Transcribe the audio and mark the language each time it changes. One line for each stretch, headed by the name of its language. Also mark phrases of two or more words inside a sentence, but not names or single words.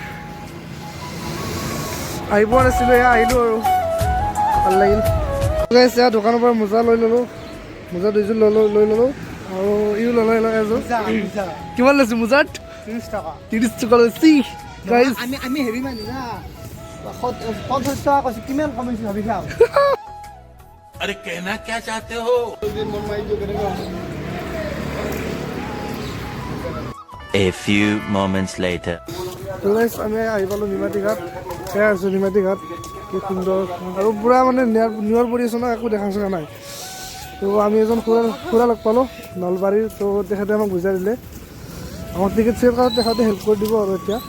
Assamese: আহি পোৱা নাছিলোঁ, এয়া আহিলোঁ আৰু ভাল লাগিল। গাইজ এয়া দোকানৰ পৰা মোজা লৈ ল'লোঁ, মোজা দুইযোৰ লৈ ল'লোঁ আৰু ইও ল'লে এযোৰ। কিমান লৈছোঁ মোজাত? 30 টকা। 30 টকা লৈছি গাইজ। আমি হেৰি মানি না 50 টকা কৈছোঁ, কিমান কমাইছোঁ ভাবি চাওঁ।
Hindi: अरे कहना क्या चाहते हो?
English: A few moments later.
Assamese: তো গাইজ আমি আহি পালোঁ নিমাতী ঘাট। এয়া আছোঁ নিমাতী ঘাট, কি সুন্দৰ আৰু পূৰা মানে নিয়ৰ পৰি আছোঁ ন, একো দেখা চকা নাই। তো আমি এজন খুৰা লগ পালোঁ নলবাৰীৰ। তো তেখেতে আমাক বুজাই দিলে, আমাক টিকেট চিকেট কাৰ্ডত তেখেতে হেল্প কৰি দিব আৰু এতিয়া।